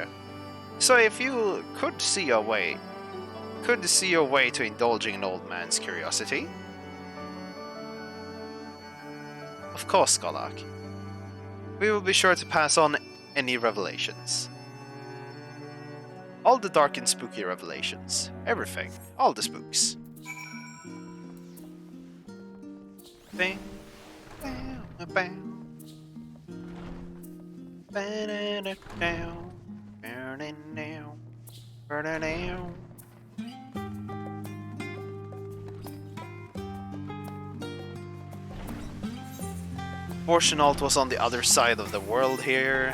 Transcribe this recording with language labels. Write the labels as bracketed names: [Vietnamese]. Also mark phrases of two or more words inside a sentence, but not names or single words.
[English] So if you could see your way to indulging an old man's curiosity. Of course, Skolak. We will be sure to pass on any revelations. All the dark and spooky revelations. Everything. All the spooks. Bang. Bang. Bang. Bang. Down. Burning down. Burning down. Fortunault was on the other side of the world here.